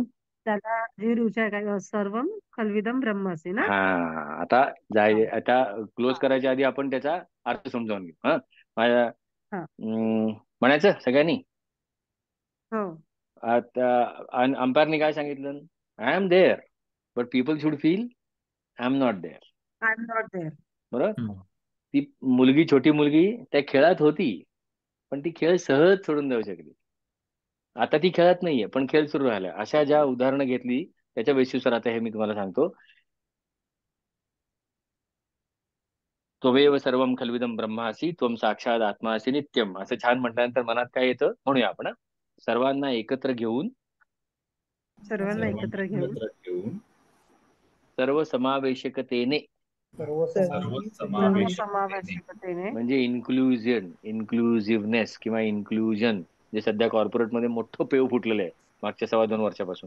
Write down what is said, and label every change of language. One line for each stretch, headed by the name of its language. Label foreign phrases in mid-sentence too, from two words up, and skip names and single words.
Marathi: त्याला जे रुचा काय
Sanskrit: सर्वम खलविदम ब्रह्मसी
Marathi: ना. हा, आता हा, आता क्लोज हा, करायच्या आधी आपण त्याचा अर्थ समजावून घेऊ. हा, माझ्या हा. म्हणायचं सगळ्यांनी. हो. आता अंपायरने काय सांगितलं?
English: I am there but people should feel I am not there. I am not there.
Marathi: बरोबर. ती मुलगी, छोटी मुलगी त्या खेळात होती, पण ती खेळ सहज सोडून जाऊ शकली. आता ती खेळत नाहीये पण खेळ सुरू झाला. अशा ज्या उदाहरणं घेतली त्याच्या बेसिसवर आता हे मी तुम्हाला सांगतो.
Sanskrit: त्वमेव सर्वम खलविदम ब्रह्मासी त्वम साक्षात आत्मासी नित्यम,
Marathi: असं छान म्हटल्यानंतर मनात काय येतं म्हणूया आपण. सर्वांना एकत्र घेऊन, सर्वांना एकत्र घेऊन, सर्व समावेशकतेने, सर्वसमावेशकतेने, म्हणजे इन्क्लुझिव्हनेस किंवा इन्क्लुजन, जे सध्या कॉर्पोरेटमध्ये मोठं पेव फुटलेलं आहे मागच्या 2.25 वर्षापासून.